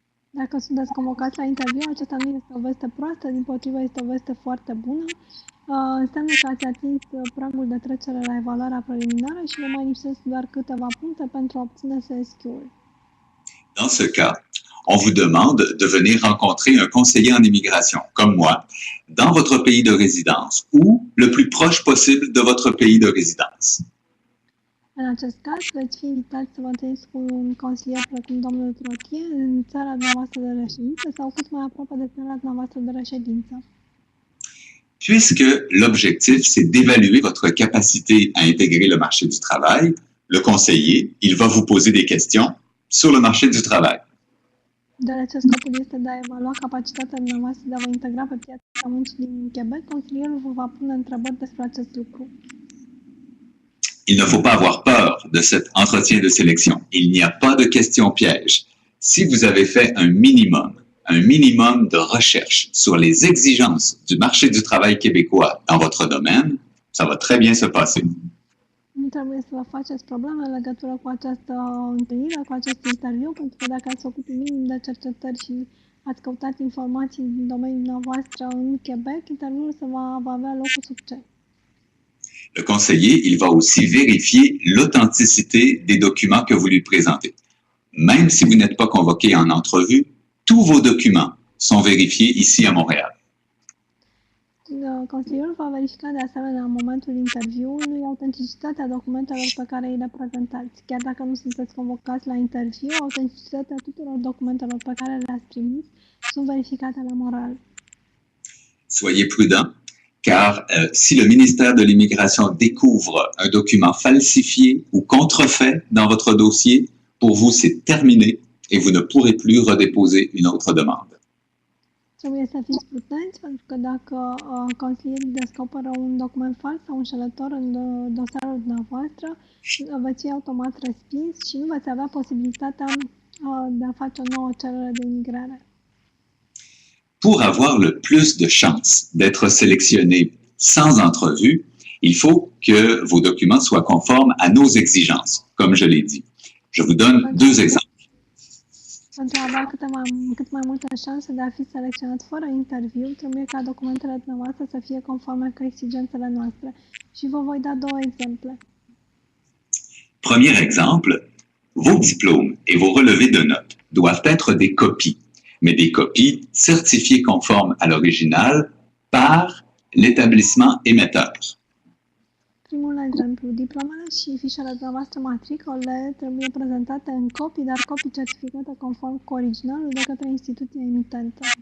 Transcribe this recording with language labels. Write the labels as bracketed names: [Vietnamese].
[Romanian] Dacă sunteți convocați la interviu, aceasta nu este o veste proastă, dimpotrivă este o veste foarte bună. Înseamnă că ați atins pragul de trecere la evaluarea preliminară și vă mai lipsesc doar câteva puncte pentru a obține CSQ-ul. [French] Dans ce cas, on vous demande de venir rencontrer un conseiller en immigration, comme moi, dans votre pays de résidence ou le plus proche possible de votre pays de résidence. [Romanian] În acest caz, veți fi invitați să vă întâlniți cu un consilier precum domnul Trottier în țara dumneavoastră de reședință sau cât mai aproape de țara dumneavoastră de reședință. [French] Puisque l'objectif, c'est d'évaluer votre capacité à intégrer le marché du travail, le conseiller, il va vous poser des questions sur le marché du travail. [Romanian] Deoarece scopul este de a evalua capacitatea dumneavoastră de a vă integra pe piața muncii din Quebec, consilierul vă va pune întrebări despre acest lucru. [French] Il ne faut pas avoir peur de cet entretien de sélection. Il n'y a pas de questions pièges. Si vous avez fait un minimum de recherche sur les exigences du marché du travail québécois dans votre domaine, ça va très bien se passer. [Romanian] Nu trebuie să vă faceți probleme în legătură cu această întâlnire, cu acest interviu, pentru că dacă ați făcut un minim de cercetări și ați căutat informații din domeniul dumneavoastră în Quebec, interviul va avea loc cu succes. [French] Le conseiller, il va aussi vérifier l'authenticité des documents que vous lui présentez. Même si vous n'êtes pas convoqué en entrevue, tous vos documents sont vérifiés ici à Montréal. [Romanian] Consilierul va verifica de asemenea în momentul interviului autenticitatea documentelor pe care îi le prezentați. Chiar dacă nu sunteți convocați la interviu, autenticitatea tuturor documentelor pe care le-ați primit sunt verificate la Montréal. [French] Soyez prudent, car si le ministère de l'Immigration découvre un document falsifié ou contrefait dans votre dossier, pour vous, c'est terminé et vous ne pourrez plus redéposer une autre demande. [Romanian] Trebuie să fiți prudenți, pentru că dacă consilierii descoperă un document fals sau înșelător în dosarul dumneavoastră, veți fi automat respins și nu veți avea posibilitatea de a face o nouă cerere de imigrare. [French] Pour avoir le plus de chances d'être sélectionné sans entrevue, il faut que vos documents soient conformes à nos exigences, comme je l'ai dit. Je vous donne deux exemples. [Romanian] Pentru a avea cât mai multe șanse de a fi selecționat fără interviu, trebuie ca documentele dumneavoastră să fie conforme cu exigențele noastre. Și vă voi da două exemple. [French] Premier exemple, vos diplômes et vos relevés de notes doivent être des copies, mais des copies certifiées conformes à l'original par l'établissement émetteur. [Romanian] Primul exemplu, diplomele și fișele dumneavoastră matricole trebuie prezentate în copii, dar copii certificate conform cu originalul de către instituția emitentă.